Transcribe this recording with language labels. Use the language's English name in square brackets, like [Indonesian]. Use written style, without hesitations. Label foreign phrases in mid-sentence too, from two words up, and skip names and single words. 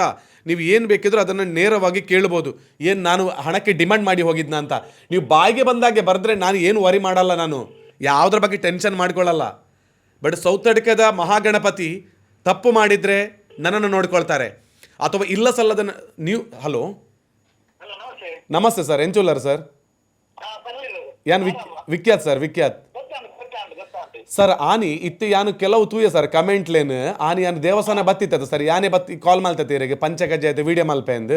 [Kannada] ನೀವು ಏನು ಬೇಕಿದ್ರೂ ಅದನ್ನು ನೇರವಾಗಿ ಕೇಳ್ಬೋದು. ಏನು ನಾನು ಹಣಕ್ಕೆ ಡಿಮ್ಯಾಂಡ್ ಮಾಡಿ ಹೋಗಿದ್ನ ಅಂತ ನೀವು ಬಾಯಿಗೆ ಬಂದಾಗೆ ಬರೆದ್ರೆ ನಾನು ಏನು ವರಿ ಮಾಡಲ್ಲ, ನಾನು ಯಾವುದ್ರ ಬಗ್ಗೆ ಟೆನ್ಷನ್ ಮಾಡ್ಕೊಳ್ಳಲ್ಲ. ಬಟ್ ಸೌತಡ್ಕದ ಮಹಾಗಣಪತಿ ತಪ್ಪು ಮಾಡಿದರೆ ನನ್ನನ್ನು ನೋಡ್ಕೊಳ್ತಾರೆ, ಅಥವಾ ಇಲ್ಲ ಸಲ್ಲದ ನೀವು ಹಲೋ ನಮಸ್ತೆ ಸರ್, [Tulu] ಎಂಚುಲ್ಲರ್ ಸರ್, ಯಾನ್ ವಿಖ್ಯಾತ್ ಸರ್, [Kannada] ವಿಖ್ಯಾತ್ ಸರ್. [Tulu] ಆನಿ ಇತ್ತು ಯಾನು ಕೆಲವು ತೂಯ ಸರ್ ಕಮೆಂಟ್ಲೇನು ಆನಿ ಯಾನು ದೇವಸ್ಥಾನ ಬತ್ತಿತ್ತದ ಸರ್, ಯಾನೇ ಬತ್ತಿ ಕಾಲ್ ಮಲ್ತತ್ತೆ ಇರಿಗೆ ಪಂಚಕಜ್ಜಾಯದ ವಿಡಿಯೋ ಮಲ್ಪೆ ಎಂದು.